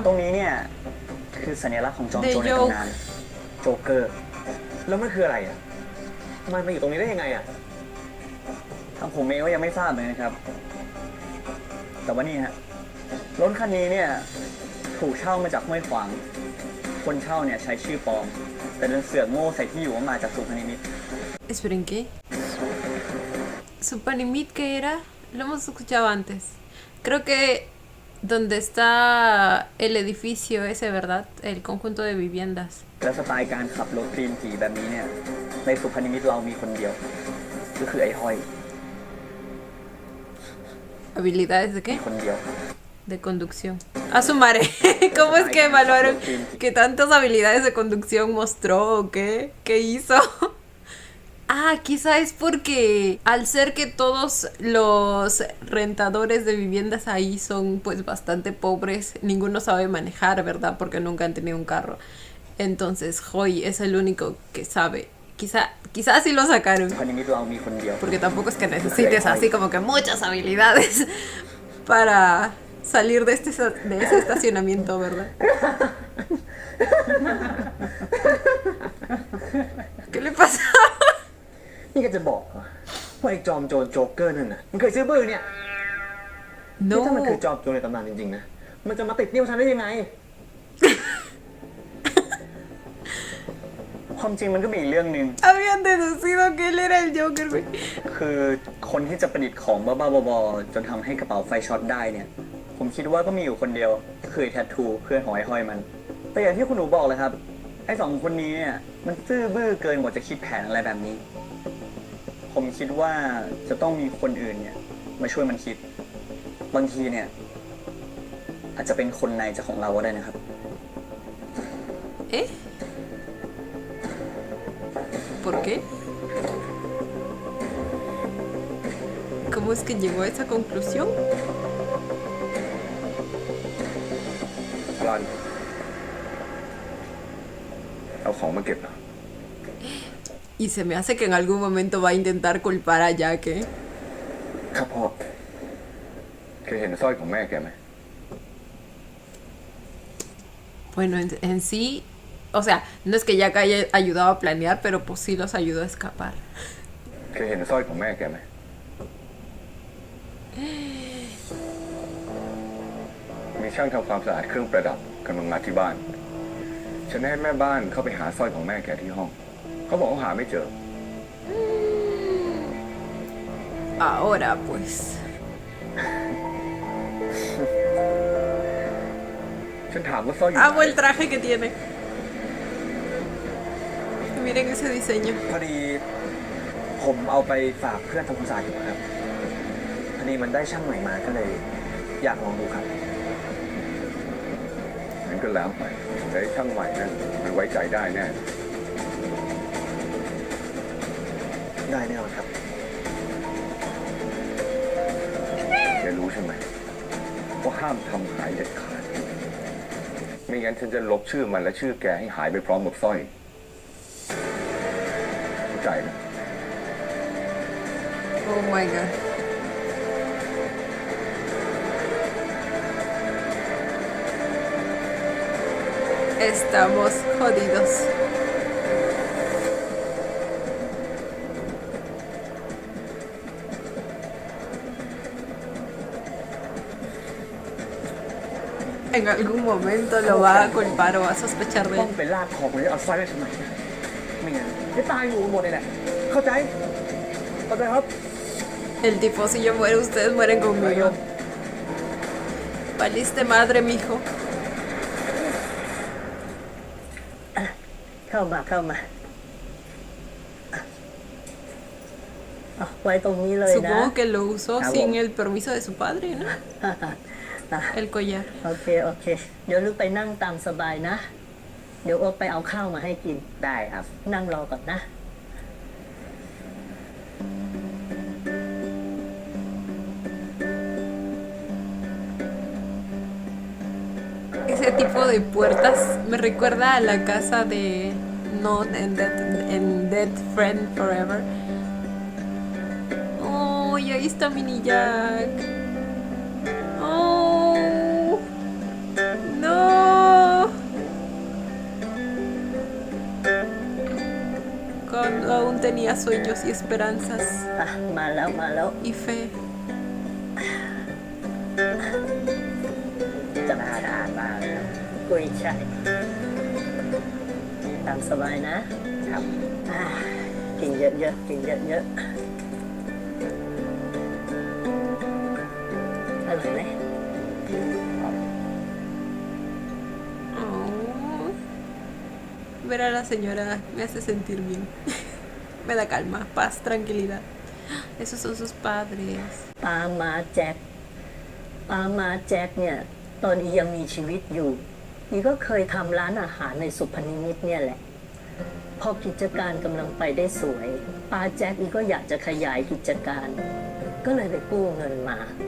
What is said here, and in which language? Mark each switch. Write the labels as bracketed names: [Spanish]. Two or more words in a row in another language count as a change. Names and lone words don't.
[Thai] ตรงนี้เนี่ยคือสัญลักษณ์ของจอมโจรในตำนานโจ๊กเกอร์ แล้วมันคืออะไรอ่ะมันมาอยู่ตรงนี้ได้ยังไงอ่ะทางผมเองก็ยังไม่ทราบเลยนะครับ แต่ว่านี่ฮะรถคันนี้เนี่ยถูกเช่ามาจากห้วยขวาง คนเช่าเนี่ยใช้ชื่อปลอม แต่เดินเสือกโง่ใส่ที่อยู่ว่ามาจากสุพรรณนิมิตร [Spanish] Esperen, ¿qué? Supanimit, ¿qué era? Lo hemos escuchado antes. Creo que donde está el edificio ese, ¿verdad? El conjunto de viviendas. [Thai] แล้วสไตล์การขับรถตีนผีแบบนี้เนี่ยในสุพรรณมิตรเรามีคนเดียวก็คือไอ้ห้อย [Spanish] ¿Habilidades de qué? [Thai] คนเดียว [Spanish] De conducción. A su madre. ¿Cómo es que evaluaron que tantas habilidades de conducción mostró o qué? ¿Qué hizo? Ah, quizá es porque al ser que todos los rentadores de viviendas ahí son pues bastante pobres, ninguno sabe manejar, ¿verdad? Porque nunca han tenido un carro. Entonces Hoy es el único que sabe. Quizá así lo sacaron. [Thai] สุพรรณมิตรเรามีคนเดียว [Spanish] Porque tampoco es que necesites así como que muchas habilidades para salir de ese estacionamiento, ¿verdad? ¿Qué le pasa? [Thai] นี่ก็จะบอกเหรอว่าไอ้จอมโจรโจ๊กเกอร์นั่นน่ะมันเคยซื้อปืนเนี่ยนี่ถ้ามันคือ [Spanish] No. [Thai] จอมโจรในตำนานจริงๆนะมันจะมาติดนิ้วฉันได้ยังไง ความจริงมันก็มีอีกเรื่องหนึ่ง [Spanish] Habían deducido que él era el Joker, güey. [Thai] คือคนที่จะประดิษฐ์ของบ้าๆบอๆจนทำให้กระเป๋าไฟช็อตได้เนี่ย ผมคิดว่าก็มีอยู่คนเดียวคือไอ้แทททูเพื่อนของไอ้ห้อยมัน แต่อย่างที่คุณหนูบอกเลยครับ ไอ้สองคนนี้เนี่ยมันซื่อบื้อเกินกว่าจะคิดแผนอะไรแบบนี้ ผมคิดว่าจะต้องมีคนอื่นเนี่ยมาช่วยมันคิด บางทีเนี่ย อาจจะเป็นคนในจะของเราก็ได้นะครับ [Spanish] ¿Eh? ¿Por qué? ¿Cómo es que llegó a esa conclusión? [Thai] พลันเอาของมาเก็บนะ [Spanish] Y se me hace que en algún momento va a intentar culpar a Jack, ¿eh? [Thai] ครับพ่อเคยเห็นสร้อยของแม่แกไหม [Spanish] Bueno, en sí, o sea, no es que Jack haya ayudado a planear, pero pues sí los ayudó a escapar. [Thai] เคยเห็นสร้อยของแม่แกไหมมีช่างทำความสะอาดเครื่องประดับกำลังมาที่บ้าน ฉันให้แม่บ้านเข้าไปหาสร้อยของแม่แกที่ห้อง เขาบอกเขาหาไม่เจอ [Spanish] Ahora pues. [Thai] ฉันถามว่าสร้อยอยู่ [Spanish] Amo [Thai] ไหน [Spanish] el traje que tiene. Miren ese diseño. [Thai] พอดีผมเอาไปฝากเพื่อนทำความสะอาดอยู่ครับพอดีมันได้ช่างใหม่มาก็เลย อยากลองดูครับ งั้นก็แล้วไปแต่ช่างใหม่นั้นมันไว้ใจได้แน่ได้แน่ครับแกรู้ใช่ไหมว่าห้ามทำหายเด็ดขาดไม่งั้นฉันจะลบชื่อมันและชื่อแกให้หายไปพร้อมกับสร้อยเข้าใจไหม [English] Oh my god. [Spanish] Estamos jodidos. En algún momento lo va a culpar o va a sospechar de [Thai] ต้อ [Spanish] él. [Thai] งไปลากของเลยเอาสร้อยไปทำไมไม่งั้นจะตายอยู่หมดเลยแหละเข้าใจเข้าใจครับ [Spanish] El tipo, si yo muero, ustedes mueren conmigo. Valiste madre, mijo. [Thai] เข้ามาไว้ตรงนี้เลยนะ [Spanish] Supongo que lo usó sin el permiso de su padre, ¿no? [Thai] อ่ะ [Spanish] El collar. [Thai] โอเคเดี๋ยวลูกไปนั่งตามสบายนะ เดี๋ยวโอ๊ตไปเอาข้าวมาให้กิน ได้ครับ นั่งรอก่อนนะ [Spanish] Ese tipo de puertas me recuerda a la casa de Nod en Dead Friend Forever. Oh, y ahí está Mini Jack. Oh, no. Cuando aún tenía sueños y esperanzas [Thai] อ่ะมาแล้ว [Spanish] y fe. [Thai] จะน่าทานมากเลยนะกุยช่ายตามสบายนะครับกินเยอะๆกินเยอะๆอร่อยไหม Oh. [Spanish] Ver a la señora me hace sentir bien. Me da calma, paz, tranquilidad. Esos son sus padres. [Thai] ปามาแจ็คเนี่ย ตอนนี้ยังมีชีวิตอยู่นี่ก็เคยทำร้านอาหารในสุพรรณมิตรเนี่ยแหละ พอกิจการกำลังไปได้สวยป้าแจ็คนี่ก็อยากจะขยายกิจการ ก็เลยไปกู้เงินมา